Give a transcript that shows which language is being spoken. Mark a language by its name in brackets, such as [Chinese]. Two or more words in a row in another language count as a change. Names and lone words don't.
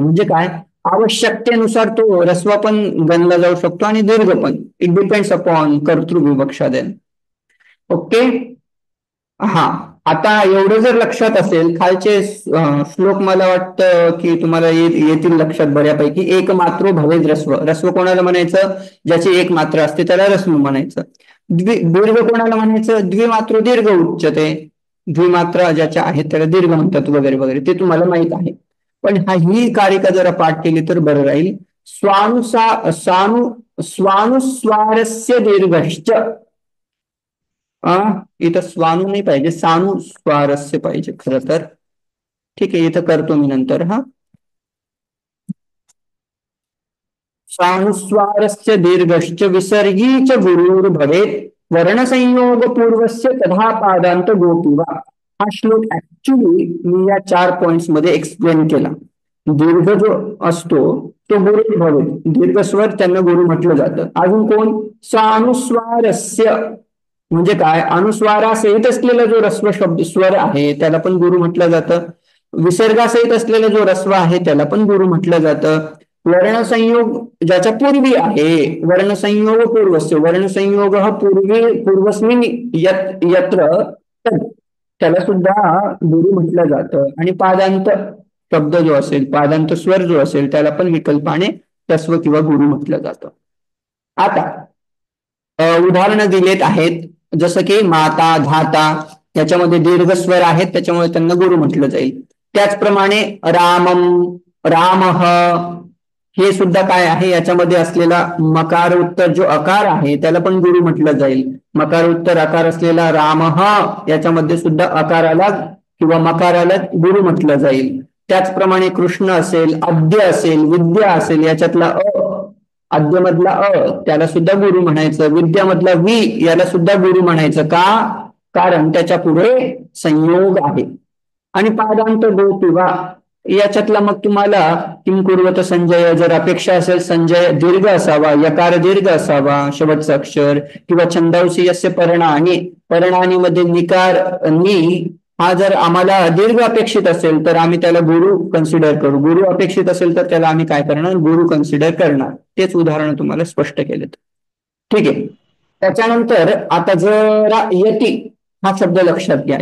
[Marathi] म्हणजे काय, आवश्यकतेनुसार तो ह्रस्व पण गणला जाऊ शकतो आणि दीर्घ पण. [English] it depends upon कर्तृविवक्षा देन. [Marathi] ओके. हा, आता एवढं जर लक्षात असेल, खालचे श्लोक मला वाटतं की तुम्हाला येतील लक्षात बऱ्यापैकी. [Sanskrit] एक मात्रो भवेद ह्रस्व. [Marathi] ह्रस्व कोणाला म्हणायचं, ज्याची एक मात्रा असते त्याला ह्रस्व म्हणायचं. दीर्घ कोणाला म्हणायचं, [Sanskrit] द्विमात्रो दीर्घ उच्यते. [Marathi] द्विमात्रा ज्याच्या आहेत त्याला दीर्घ म्हणतात वगैरे वगैरे, ते तुम्हाला माहित आहे. पण ही कारिका जरा पाठ केली तर बरं राहील. [Sanskrit] स्वानुस्वारस्य दीर्घश्च. [Marathi] इथं स्वानु नाही पाहिजे, सानुस्वारस्य पाहिजे खरं तर. ठीक आहे, इथं करतो मी नंतर. हा, [Sanskrit] स्वानुस्वारस्य दीर्घश्च विसर्गी च गुरुर्भवेत् वर्णसंयोग पूर्वस्य तथा पादांत गोपीवा. [Marathi] हा श्लोक ऍक्च्युली मी या 4 पॉइंट्स मध्ये एक्सप्लेन केला. दीर्घ जो असतो तो [Sanskrit] गुरु भवेत, [Marathi] दीर्घ स्वर त्यांना गुरु म्हटलं जातं. अजून कोण, सानुस्वारस्य म्हणजे काय, अनुस्वारासहित असलेला जो ह्रस्व शब्द स्वर आहे त्याला पण गुरु म्हटलं जातं. विसर्गासहित असलेला जो ह्रस्व आहे त्याला पण गुरु म्हटलं जातं. वर्णसंयोग ज्याच्या पूर्वी आहे, [Sanskrit] वर्णसंयोग पूर्वस्य, वर्णसंयोग पूर्वस्मिन यत्र [Marathi] त्याला सुद्धा गुरु म्हटलं जातं. आणि पादांत शब्द जो असेल, पादांत स्वर जो असेल त्याला पण विकल्पाने ह्रस्व किंवा गुरु म्हटलं जातं. आता उदाहरणं दिलेत आहेत, जसं की माता, धाता याच्यामध्ये दीर्घ स्वर आहेत त्याच्यामुळे त्यांना गुरु म्हटलं जाईल. त्याचप्रमाणे रामम, रामः हे सुद्धा काय आहे, याच्यामध्ये असलेला मकार उत्तर जो अकार आहे त्याला पण गुरु म्हटलं जाईल. मकार उत्तर अकार असलेला रामः याच्यामध्ये सुद्धा अकाराला किंवा मकाराला गुरु म्हटलं जाईल. त्याचप्रमाणे कृष्ण असेल, अद्य असेल, विद्या असेल, याच्यातला अद्यमधला त्याला सुद्धा गुरु म्हणायचं. विद्यामधला वि याला सुद्धा गुरु म्हणायचं. का, कारण त्याच्या पुढे संयोग आहे. आणि पादांत गो किंवा याच्यातला मग तुम्हाला [Sanskrit] किम कुर्वत संजय [Marathi] जर अपेक्षा असेल, संजय दीर्घ असावा, यकार दीर्घ असावा शेवटचा अक्षर, किंवा छंदांशी [Sanskrit] यस्य पर्णानी, [Marathi] पर्णानी मध्ये निकार नि हा जर आम्हाला दीर्घ अपेक्षित असेल तर आम्ही त्याला गुरु कन्सिडर करू. गुरु अपेक्षित असेल तर त्याला आम्ही काय करणार, गुरु कन्सिडर करणार. तेच उदाहरण तुम्हाला स्पष्ट केलेत. ठीक आहे. त्याच्यानंतर आता जरा यती हा शब्द लक्षात घ्या.